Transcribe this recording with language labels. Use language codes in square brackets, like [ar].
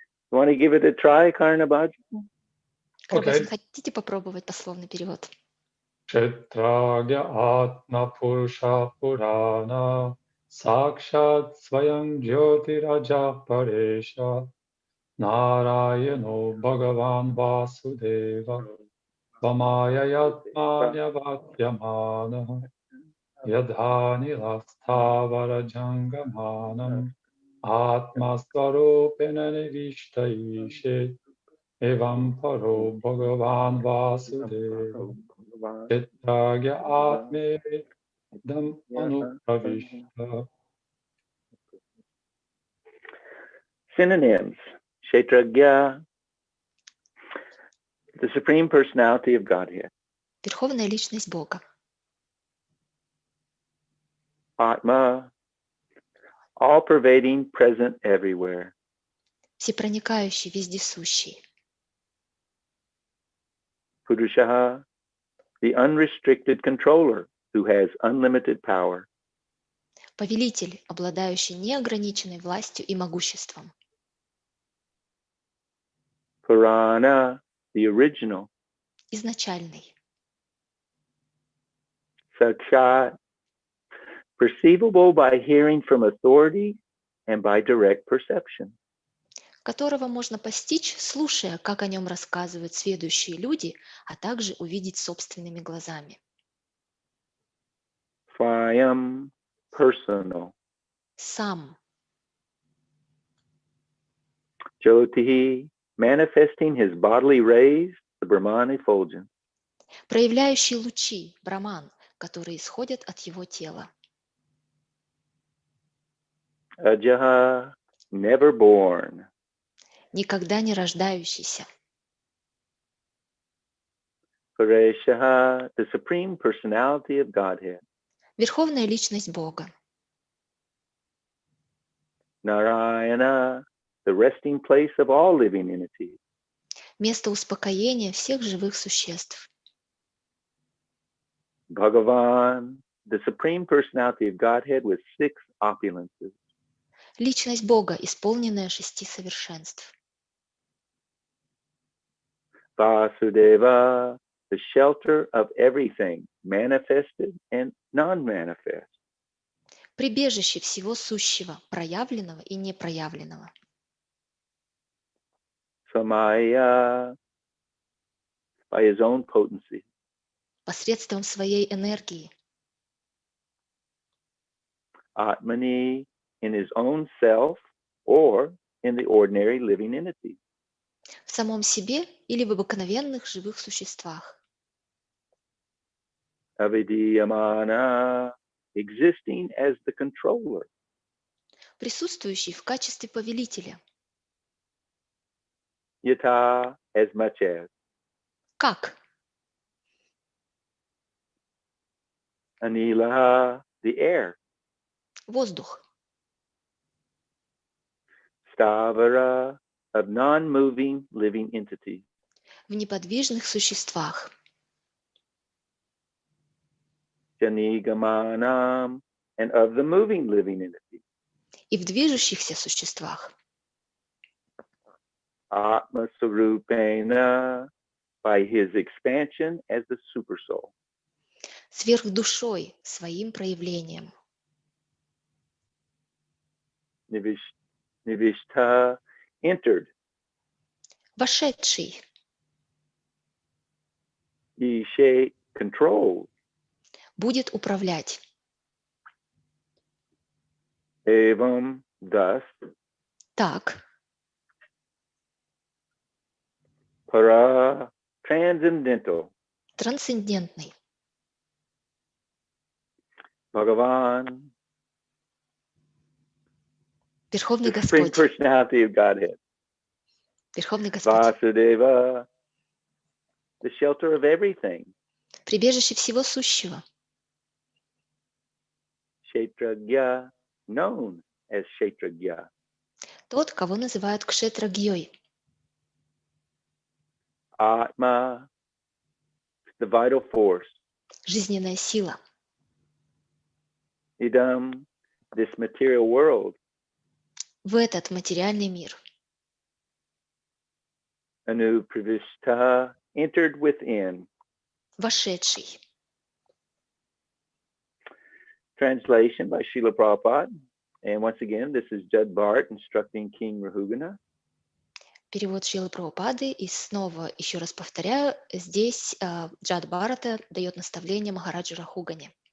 [en] You want to give it a try, Karnabhaj? [ru] Крабазин, хотите попробовать пословный перевод? [sa] Kshetragya Atma Purusha Purana Sakshat Swayam Jyotiraja Paresha Narayano Bhagavan Vasudeva Vamaya Yatmanya Vatyamana Yadhani Lastavara Jangamanam Atma Swarupena Nivishta Ishe Evam Paro Bhagavan Vasudeva Kshetragya Atme Dam Anupravishta. [en] Synonyms. Kshetragya, the Supreme Personality of Godhead. [ru] Верховная личность Бога. [en] Atma, all-pervading, present everywhere. [ru] Всепроникающий, вездесущий. [en] Purushaha, the unrestricted controller who has unlimited power. [ru] Повелитель, обладающий неограниченной властью и могуществом. [en] Purana, the original. [ru] Изначальный. [en] Sakshat, perceivable by hearing from authority and by direct perception. [ru] Которого можно постичь, слушая, как о нем рассказывают сведущие люди, а также увидеть собственными глазами. [en] Swayam, personal. [ru] Сам. [en] Jyotihi, manifesting his bodily rays, the Brahman effulgence. [ru] Проявляющий лучи, Браман, которые исходят от его тела. [en] Ajaha, never born. [ru] Никогда не рождающийся. [en] Pareshaha, the Supreme Personality of Godhead. [ru] Верховная личность Бога. [en] Narayana, the resting place of all living entities. [ru] Место успокоения всех живых существ. [en] Bhagavan, the Supreme Personality of Godhead with 6 opulences. [ru] Личность Бога, исполненная 6 совершенств. [en] Vasudeva, the shelter of everything, manifested and non-manifest. [ru] Прибежище всего сущего, проявленного и непроявленного. [en] Samaya, by his own potency. [ru] Посредством своей энергии. [en] Atmani, in his own self or in the ordinary living entity. [ru] В самом себе или в обыкновенных живых существах. [en] Avidiyamana, existing as the controller. [ru] Присутствующий в качестве повелителя. [en] Yata, as much as. [ru] Как? [en] Anila, the air. [ru] Воздух. [en] Stavara, of non-moving living entities. [ru] В неподвижных существах. [en] Janigamanam, and of the moving living entities. [ru] И в движущихся существах. [en] Atma Sarupena, by his expansion as the supersoul. [ru] Сверхдушой, своим проявлением. [en] Nivishta, entered. [ru] Вошедший. [en] Ishe, controlled. [ru] Будет управлять. [en] Evam, thus. [ru] Так. [en] Para, transcendental. [ru] Трансцендентный. [sa] Bhagavan, [ru] Верховный [en] the Supreme [ru] Господь. [en] Personality of Godhead. [ru] Верховный Господь. [sa] Vasudeva, [en] the shelter of everything. [ru] Прибежище всего сущего. [en] Kshetragya, known as Kshetragya. [ru] Тот, кого называют кшетрагьей. [en] Atma, the vital force. [ru] Жизненная сила. [en] Idam, this material world. [ru] В этот материальный мир. [en] Anu pravishta, entered within. [ru] Вошедший. [en] Translation by Srila Prabhupada. And once again, this is Judd Bart instructing King Rahugana. [ru] Перевод Шрилы Прабхупады. И снова, еще раз повторяю, здесь Джад Бхарата дает наставление Махараджу Рахугане.